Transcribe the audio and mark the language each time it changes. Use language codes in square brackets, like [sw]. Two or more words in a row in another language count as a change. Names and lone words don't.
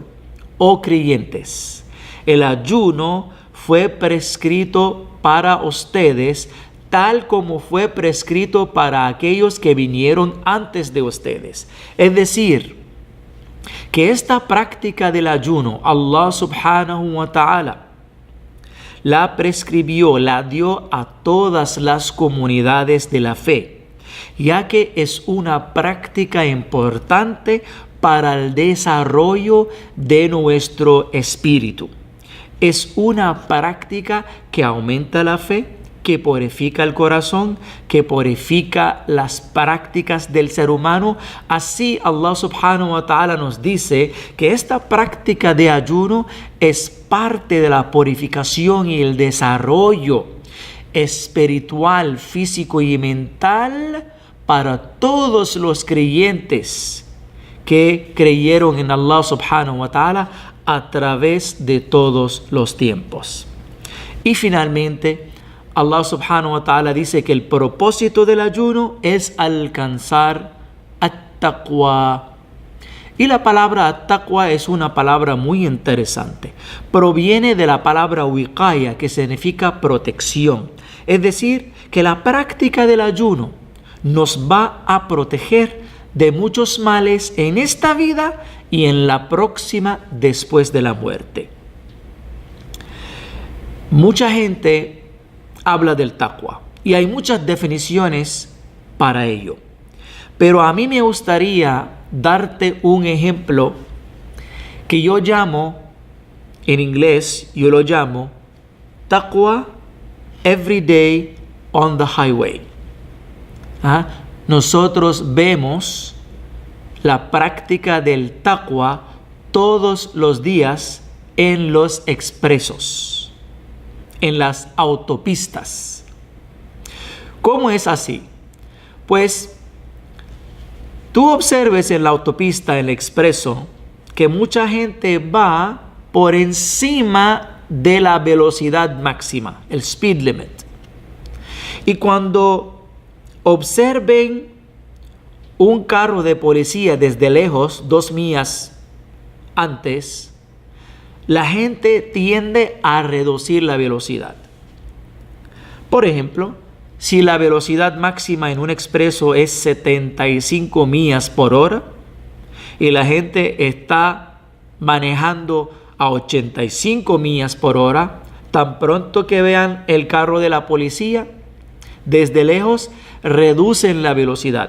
[es] Oh creyentes, el ayuno fue prescrito para ustedes, tal como fue prescrito para aquellos que vinieron antes de ustedes. Es decir, que esta práctica del ayuno, Allah [ar] سبحانه وتعالى [es] la prescribió, la dio a todas las comunidades de la fe, ya que es una práctica importante para el desarrollo de nuestro espíritu. Es una práctica que aumenta la fe, que purifica el corazón, que purifica las prácticas del ser humano. Así Allah [ar] سبحانه وتعالى [es] nos dice que esta práctica de ayuno es parte de la purificación y el desarrollo espiritual, físico y mental para todos los creyentes que creyeron en Allah [ar] سبحانه وتعالى [es] a través de todos los tiempos. Y finalmente, Allah [ar] سبحانه وتعالى [es] dice que el propósito del ayuno es alcanzar at-taqwa. Y la palabra at-taqwa es una palabra muy interesante. Proviene de la palabra wiqaya, que significa protección. Es decir, que la práctica del ayuno nos va a proteger de muchos males en esta vida y en la próxima después de la muerte. Mucha gente habla del taqwa y hay muchas definiciones para ello, pero a mí me gustaría darte un ejemplo que yo llamo, en inglés yo lo llamo taqwa [en] every day on the highway. [es] Nosotros vemos la práctica del taqwa todos los días en los expresos, en las autopistas. ¿Cómo es así? Pues tú observes en la autopista, en el expreso, que mucha gente va por encima de la velocidad máxima, el [en] speed limit. [es] Y cuando observen un carro de policía desde lejos, 2 millas antes, la gente tiende a reducir la velocidad. Por ejemplo, si la velocidad máxima en un expreso es 75 millas por hora y la gente está manejando a 85 millas por hora, tan pronto que vean el carro de la policía, desde lejos reducen la velocidad.